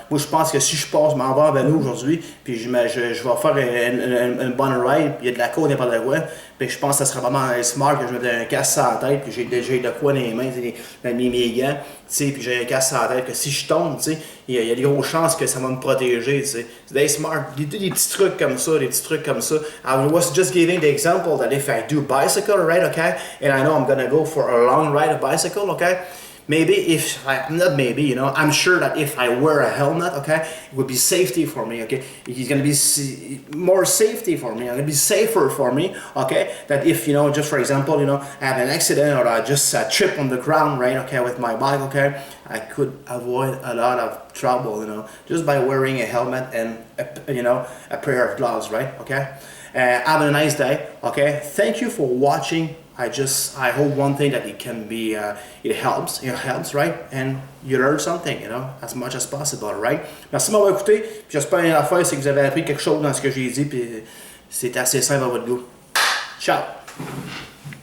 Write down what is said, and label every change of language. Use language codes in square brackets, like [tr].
[fr] Moi, je pense que si je m'en vais en vélo aujourd'hui, puis je vais faire une bonne ride, puis il y a de la côte n'importe quoi, puis je pense que ça serait vraiment smart que je mette un casque sur la tête, puis j'ai de quoi dans les mains, mes gants, puis j'ai un casque sur la tête, que si je tombe, il y a des grosses chances que ça va me protéger. C'est des smart. Des petits trucs comme ça, [en] I was just giving the example that if I do bicycle, right, okay, and I know I'm gonna go for a long ride of bicycle, okay, I'm sure that if I wear a helmet, okay, it would be safety for me, okay? It's going to be more safety for me, it's going to be safer for me, okay? That if, just for example, I have an accident or I just trip on the ground, right, okay, with my bike, okay, I could avoid a lot of trouble, just by wearing a helmet and, a pair of gloves, right, okay? Have a nice day. Okay, thank you for watching. I hope one thing that it can be, it helps, right? And you learn something, as much as possible, right? [fr] Merci de m'avoir écouté. J'espère que la fois, c'est que vous avez appris quelque chose dans ce que j'ai dit, puis c'est assez simple à votre goût. Ciao!